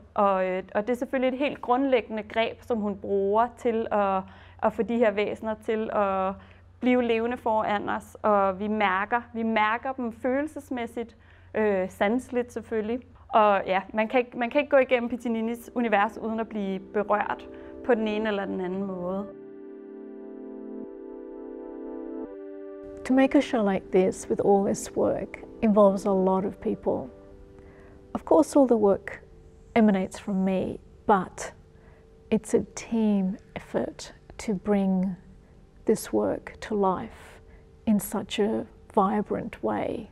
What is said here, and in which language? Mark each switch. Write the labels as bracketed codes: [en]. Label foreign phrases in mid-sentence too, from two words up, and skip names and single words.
[da] Og det er selvfølgelig et helt grundlæggende greb, som hun bruger til at få de her væsener til at blive levende foran os, og vi mærker dem følelsesmæssigt, sanseligt selvfølgelig. Og ja, man kan ikke gå igennem Piccininis univers uden at blive berørt på den ene eller den anden måde. [en] To make a show like this with all this work involves a lot of people. Of course, all the work emanates from me, but it's a team effort to bring this work to life in such a vibrant way.